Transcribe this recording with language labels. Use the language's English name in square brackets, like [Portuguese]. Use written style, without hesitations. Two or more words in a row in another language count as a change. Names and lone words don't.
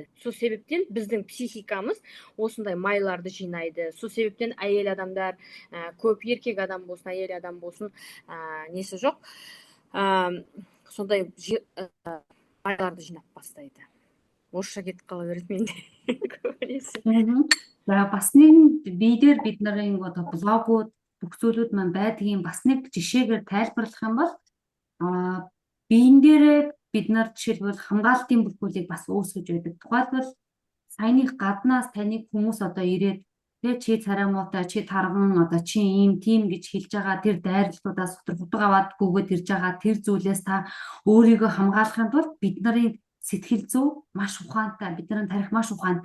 [Kazakh] Сол себептен біздің психикамыз осындай майларды жинайды. Сол себептен әйел адамдар, көп еркек адам болсын, әйел адам болсын, несі жоқ, сондай майларды жинап бастайды. Орысша кетіп қала береді менде. [Mongolian] За бас нэг биедэр бид нарын одоо блогууд, бүх зүйлүүд маань байдгийн бас нэг жишээгээр тайлбарлах юм бол биен дээрээ бид нар жишээлбэл хамгаалтын бүлгүүдийг бас үүсгэж байдаг. Тухайлбал саяных гаднаас таныг хүмүүс одоо ирээд чи царай муутай, чи тарган, одоо чи ийм тийм гэж хэлж байгаа тэр дайралтуудаас хутга аваадгүйгээд ирж байгаа тэр зүйлээс та өөрийгөө хамгаалахын тулд бид нарын сэтгэл зүй маш ухаантай, бид нарын тарих маш ухаантай.